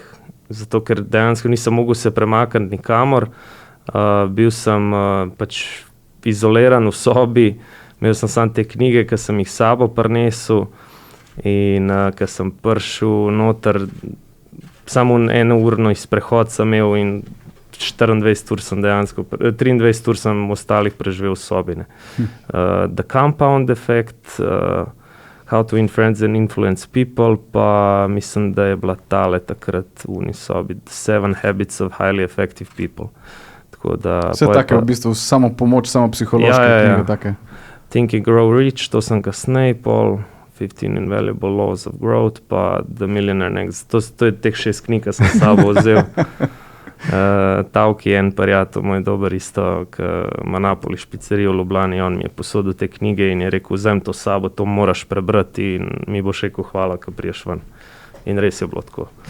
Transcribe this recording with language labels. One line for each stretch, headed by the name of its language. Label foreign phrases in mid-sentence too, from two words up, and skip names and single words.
Slovenian: Zato, ker dejansko nisem mogel se premakniti nikamor, bil sem pač izoliran v sobi, imel sem samo te knjige, ki sem jih sabo prinesel in ker sem prišel noter, samo eno urno izprehod sem imel in 24 ur sem dejansko, 23 ur sem ostalih preživel v sobi.
English: The Compound Effect, How to Win Friends and Influence People,
Slovenian: pa mislim, da je bila tale takrat v uni sobi,
English: The 7 Habits of Highly Effective People.
Slovenian: Tako da, vse take v bistvu, samo pomoč, samo psihološke knjige take. Think and Grow Rich, to sem kasneje, pol 15 Invaluable Laws of Growth, pa The Millionaire Next. To je teh 6 knjig, ki sem sabo vzel. Tavki je en prijatelj, moj dober isto, ki ima Napoli špicerijo v Ljubljani, on mi je posodil te knjige in je rekel, vzem to sabo, to moraš prebrati in mi boš rekel hvala, ko priješ ven. In res je bilo tako.